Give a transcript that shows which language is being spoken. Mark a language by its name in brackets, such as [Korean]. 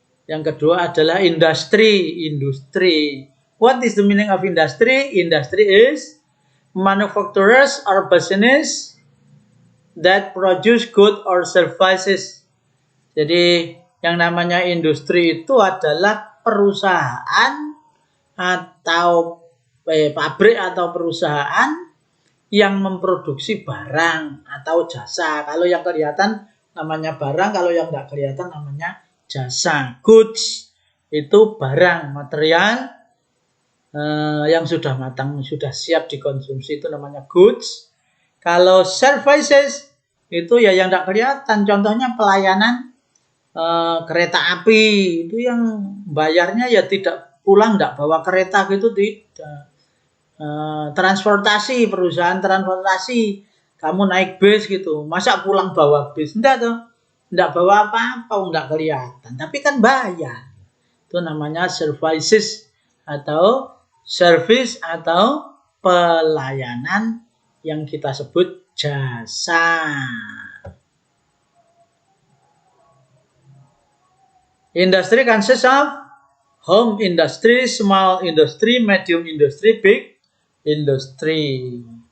[Indonesian] Yang kedua adalah industry. [English] What is the meaning of industry? Industry is manufacturers or business that produce good or services. [Indonesian] Jadi yang namanya industri itu adalah perusahaan atau pabrik atau perusahaan yang memproduksi barang atau jasa. Kalau yang kelihatan namanya barang, kalau yang tidak kelihatan namanya jasa. Goods itu barang, material yang sudah matang, sudah siap dikonsumsi, itu namanya goods. Kalau services itu ya yang tidak kelihatan. Contohnya pelayanan kereta api, itu yang bayarnya ya tidak pulang, tidak bawa kereta gitu, tidak. Transportasi, perusahaan transportasi kamu naik bis gitu, masa pulang bawa bis? Enggak tuh, enggak bawa apa-apa, enggak kelihatan, tapi kan bayar. Itu namanya services atau service atau pelayanan yang kita sebut jasa. [English] Industry consists of home industry, small industry, medium industry, big industry.